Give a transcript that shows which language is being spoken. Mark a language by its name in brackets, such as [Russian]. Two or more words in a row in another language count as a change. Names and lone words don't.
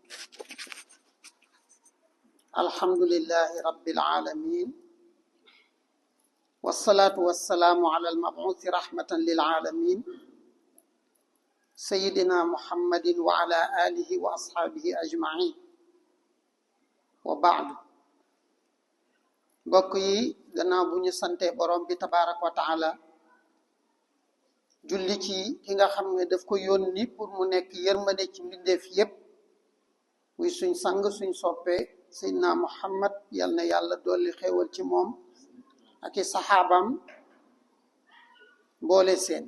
[Arabic] الحمد لله رب العالمين، والصلاة والسلام على المبعوث رحمة للعالمين سيدنا محمد وعلى آله وأصحابه أجمعين. وبعد، [Wolof] mbokk yi gannaaw bu ñu sante borom bi [Arabic] تبارك وتعالى [Wolof] julli ci ki nga xam ne daf ko yónni pour mu nekk yërmande ci mbindeef yépp muy suñ sang suñ soppe seydina muhammad yal na yàlla dolli xéewal ci moom ak i saxaabam boole seen.